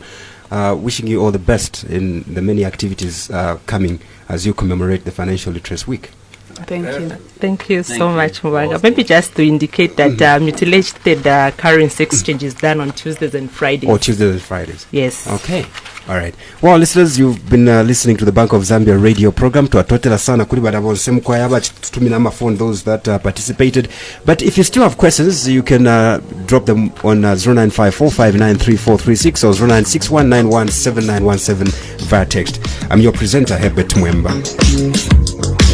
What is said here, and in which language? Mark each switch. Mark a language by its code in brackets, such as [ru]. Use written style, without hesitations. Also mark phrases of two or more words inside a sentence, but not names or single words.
[en] Wishing you all the best in the many activities coming as you commemorate the Financial Literacy Week. Thank you so much, Mwanga. Maybe just to indicate that mutilated currency exchange is done on Tuesdays and Fridays. Tuesdays and Fridays. Yes. Okay. All right. Well, listeners, you've been listening to the Bank of Zambia radio program. [bem] Tuatotela sana kuli badavonse mkwayaba tutumina phone [en] those that participated. But if you still have questions, you can drop them on 0954593436 or 0961917917 via text. I'm your presenter, Herbert Mwemba.